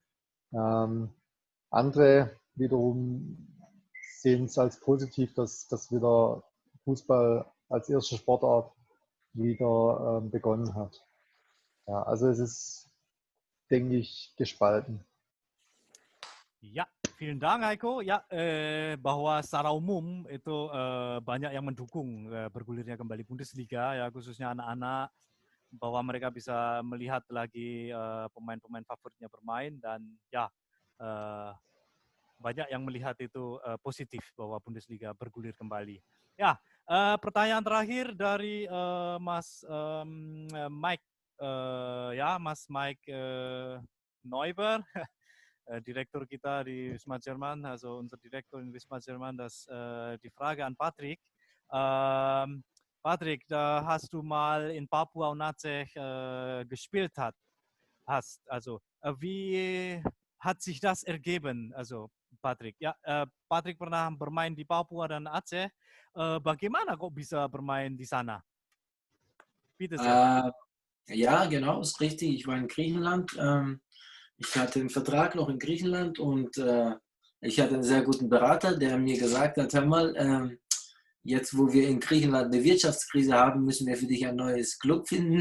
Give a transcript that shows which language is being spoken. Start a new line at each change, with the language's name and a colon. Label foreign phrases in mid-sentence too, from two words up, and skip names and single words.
German: Andere wiederum sehen es als positiv, dass wieder Fußball als erste Sportart wieder begonnen hat. Ja, also es ist, denke ich, gespalten. Ya, vielen Dank Heiko.
Indonesian: Ya, bahwa secara umum itu banyak yang mendukung bergulirnya kembali Bundesliga, ya khususnya anak-anak, bahwa mereka bisa melihat lagi pemain-pemain favoritnya bermain, dan ya banyak yang melihat itu positif bahwa Bundesliga bergulir kembali. Ya, pertanyaan terakhir dari Mas Mike, ya Mas Mike Neuber. Direktur kita di Wisma Jerman,
German: also unser Direktor in Wisma Jerman, die Frage an Patrick. Patrick, da hast du mal in Papua und Aceh gespielt hast. Also, wie hat sich das ergeben? Also, Patrick,
Indonesian: ya, Patrick pernah bermain di Papua dan Aceh. Bagaimana kok bisa bermain di sana?
German: Bitte sehr. Ja, genau, ist richtig. Ich war in Griechenland. Ich hatte einen Vertrag noch in Griechenland und ich hatte einen sehr guten Berater, der mir gesagt hat, hör mal, jetzt wo wir in Griechenland eine Wirtschaftskrise haben, müssen wir für dich ein neues Club finden.